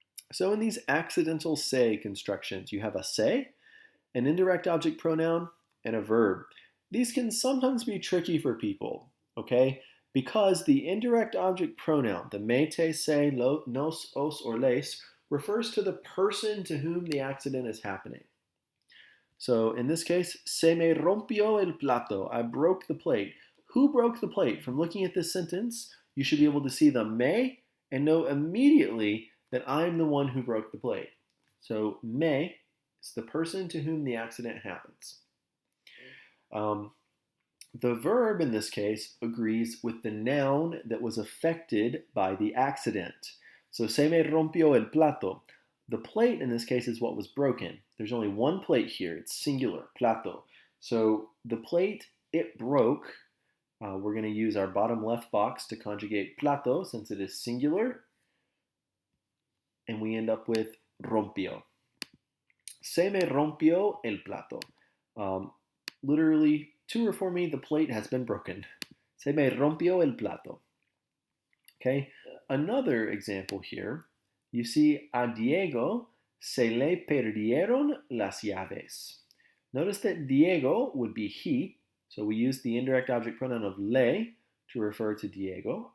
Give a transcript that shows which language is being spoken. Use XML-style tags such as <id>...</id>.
<en>So in these accidental se constructions, you have a se, an indirect object pronoun, and a verb. These can sometimes be tricky for people, okay? Because the indirect object pronoun, the me, te, se, nos, os, or les, refers to the person to whom the accident is happening. So in this case,</en> <es>se me rompió el plato.</es> <en>I broke the plate. Who broke the plate? From looking at this sentence, you should be able to see the me and know immediately that I'm the one who broke the plate. So me is the person to whom the accident happens. The verb in this case agrees with the noun that was affected by the accident. So</en> <es>se me rompió el plato.</es> <en>The plate in this case is what was broken. There's only one plate here. It's singular, plato. So the plate, it broke. We're going to use our bottom left box to conjugate plato since it is singular. And we end up with rompió.</en> <es>Se me rompió el plato.</es> <en>Literally To or for me, the plate has been broken.</en> <es>Se me rompió el plato.</es> <en>Okay, another example here, you see</en> <es>a Diego se le perdieron las llaves.</es> <en>Notice that Diego would be he, so we use the indirect object pronoun of le to refer to Diego.</en>